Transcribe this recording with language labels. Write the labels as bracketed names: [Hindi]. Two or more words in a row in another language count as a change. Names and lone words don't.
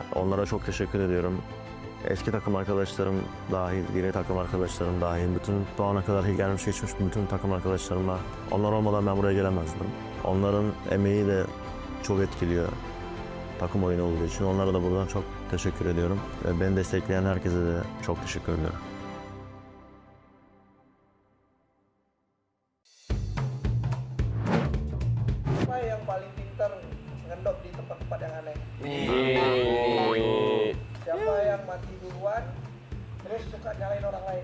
[Turkish] Onlara çok teşekkür ediyorum. Eski takım arkadaşlarım dahil, yeni takım arkadaşlarım dahil, bütün bu ana kadar gelmiş geçmiş bütün takım arkadaşlarımla. Onlar olmadan ben buraya gelemezdim. Onların emeği de çok etkiliyor takım oyunu olduğu için. Onlara da buradan çok teşekkür ediyorum. Ve beni destekleyen herkese de çok teşekkür ediyorum. [Indonesian] Siapa yang paling pintar ngendok di tempat-tempat yang aneh? Siapa yang mati duluan terus suka nyalain orang lain?